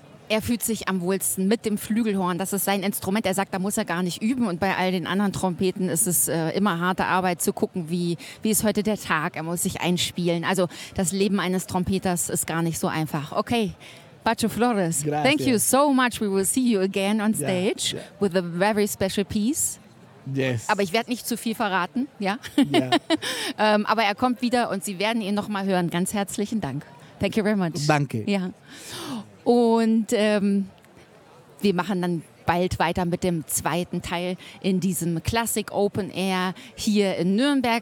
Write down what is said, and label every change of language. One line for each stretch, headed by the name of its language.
German: Er fühlt sich am wohlsten mit dem Flügelhorn. Das ist sein Instrument. Er sagt, da muss er gar nicht üben. Und bei all den anderen Trompeten ist es immer harte Arbeit zu gucken, wie ist heute der Tag. Er muss sich einspielen. Also das Leben eines Trompeters ist gar nicht so einfach.
English: Okay, Pacho Flores,
Spanish: gracias.
English: Thank you so much. We will see you again on stage with a very special piece. Yes.
German: Aber ich werde nicht zu viel verraten, ja?
English: Yeah.
German: aber er kommt wieder und Sie werden ihn noch mal hören. Ganz herzlichen Dank.
English: Thank you very much.
German: Danke. Ja. Und wir machen dann bald weiter mit dem zweiten Teil in diesem Classic Open Air hier in Nürnberg.